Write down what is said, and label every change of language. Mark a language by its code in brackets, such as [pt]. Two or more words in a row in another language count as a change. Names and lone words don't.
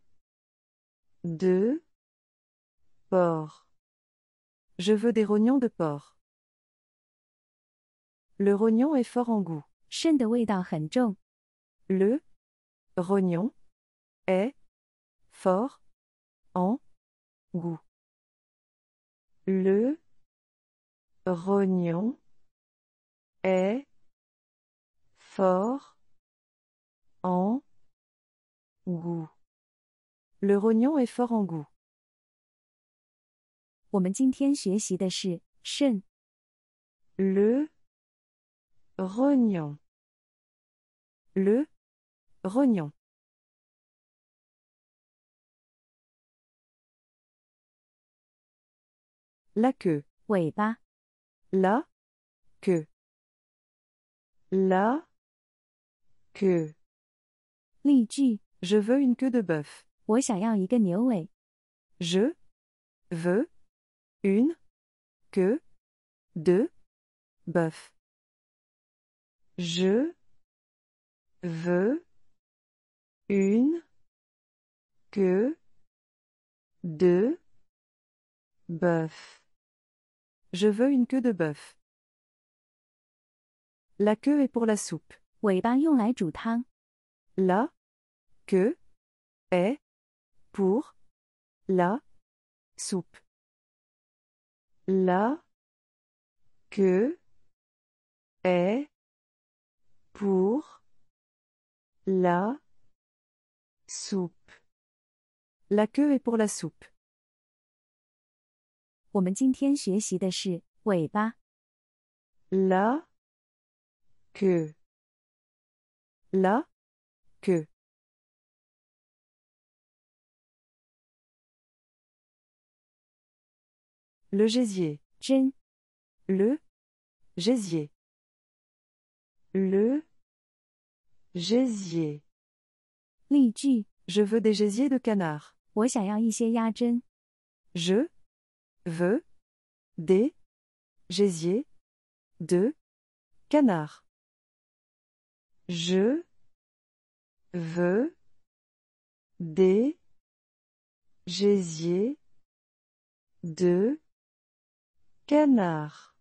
[fr] 2. Porc. Je veux des rognons de porc. Le rognon est fort en goût. [zh] 肾的味道很重。 [fr] Le rognon est fort en goût. Le rognon est fort en goût. Le rognon est fort en goût. [zh] 我们今天学习的是肾。 [fr] Le rognon. Le rognon. La queue. [zh] 尾巴。 [fr] La queue. La queue. [zh] 例句： [fr] Je veux une queue de bœuf. [zh] 我想要一个牛尾。 [fr] Je veux une queue de bœuf. Je veux une queue de bœuf. Je veux une queue de bœuf. La queue est pour la soupe. [zh] 尾巴用来煮汤。 [fr] La queue est pour la soupe. La queue est pour la soupe. La queue est pour la soupe. [zh] 我们今天学习的是尾巴。 [fr] La queue. La queue. Le gésier. [zh] 针。 [fr] Le gésier. Le gésier. [zh] 例句： [fr] Je veux des gésiers de canard. [zh] 我想要一些鸭针。 [fr] Je veux des gésiers de canard. Je veux des gésiers de canard.